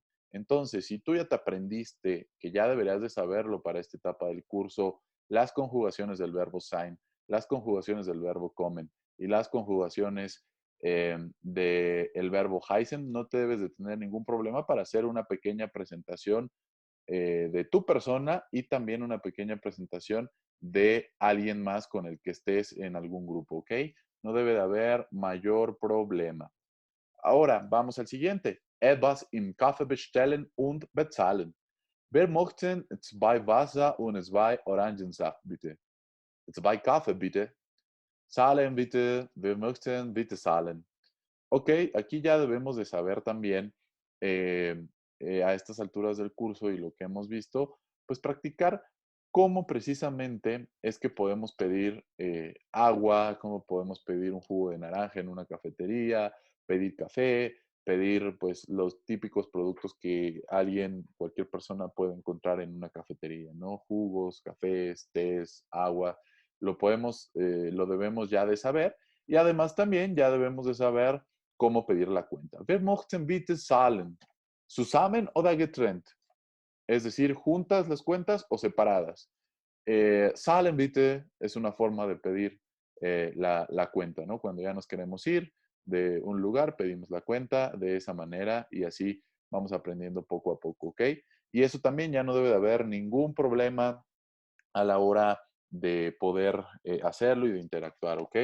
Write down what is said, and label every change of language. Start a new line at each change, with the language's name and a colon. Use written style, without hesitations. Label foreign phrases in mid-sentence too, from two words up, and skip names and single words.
Spanish: Entonces, si tú ya te aprendiste, que ya deberías de saberlo para esta etapa del curso, las conjugaciones del verbo sein, las conjugaciones del verbo kommen y las conjugaciones del verbo heißen, no te debes de tener ningún problema para hacer una pequeña presentación de tu persona y también una pequeña presentación de alguien más con el que estés en algún grupo, ¿ok? No debe de haber mayor problema. Ahora, vamos al siguiente.
German: Etwas im Kaffee bestellen und bezahlen. Wir möchten 2 Wasser und 2 Orangensaft, bitte. 2 Kaffee, bitte. Zahlen, bitte. Wir möchten bitte zahlen.
Spanish: Ok, aquí ya debemos de saber también eh, a estas alturas del curso y lo que hemos visto, pues practicar cómo precisamente es que podemos pedir agua, cómo podemos pedir un jugo de naranja en una cafetería, pedir café, pedir pues los típicos productos que alguien, cualquier persona puede encontrar en una cafetería, ¿no? Jugos, cafés, tés, agua, lo debemos ya de saber y además también ya debemos de saber cómo pedir la cuenta.
German: Wir möchten bitte zahlen. Zusammen oder getrennt.
Spanish: Es decir, juntas las cuentas o separadas.
German: Zahlen bitte
Spanish: es una forma de pedir la cuenta, ¿no? Cuando ya nos queremos ir de un lugar, pedimos la cuenta de esa manera y así vamos aprendiendo poco a poco, ¿ok? Y eso también ya no debe de haber ningún problema a la hora de poder hacerlo y de interactuar, ¿ok?